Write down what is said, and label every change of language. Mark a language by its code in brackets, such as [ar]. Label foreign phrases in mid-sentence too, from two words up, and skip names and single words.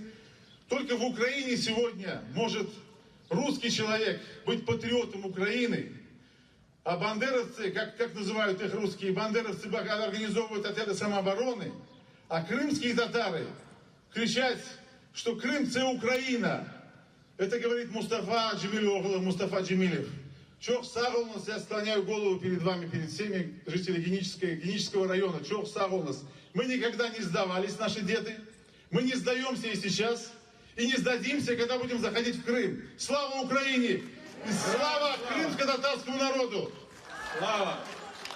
[ru] Только в Украине сегодня может русский человек быть патриотом Украины. А бандеровцы, как называют их русские, бандеровцы организовывают отряды самообороны. А крымские татары кричать, что Крым — это Украина. Это говорит Мустафа Джемилев. [crh] Çok sağ olunuz, [ru] я склоняю голову перед вами, перед всеми жителями Генического района. [crh] Çok sağ olunuz. [ru] Мы никогда не сдавались, наши деды. Мы не сдаемся и сейчас. И не сдадимся, когда будем заходить в Крым. Слава Украине! И слава крымско-татарскому татарскому народу! Слава!